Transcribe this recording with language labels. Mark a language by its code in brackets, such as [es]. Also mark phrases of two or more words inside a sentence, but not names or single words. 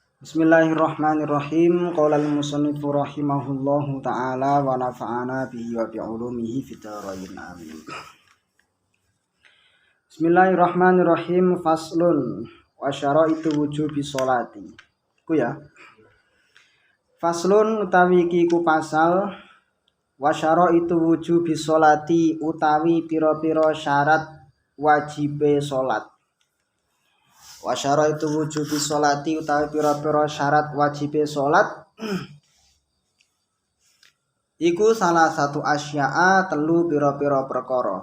[ar] بسم الله الرحمن الرحيم. قال المصنف رحمه الله تعالى ونفعنا به وبعلومه في الدارين آمين. Bismillahirrahmanirrahim. فصل وشرائط وجوب الصلاة. [jv] Iku ya. Faslun utawi iki ku pasal [ar] وشرائط وجوب الصلاة [jv] utawi pira-pira syarat wajibe salat. [ar] وشرائط وجوب الصلاة [jv] utawi pira-pira syarat wajibe salat iku salah satu asya'a telu pira-pira perkara.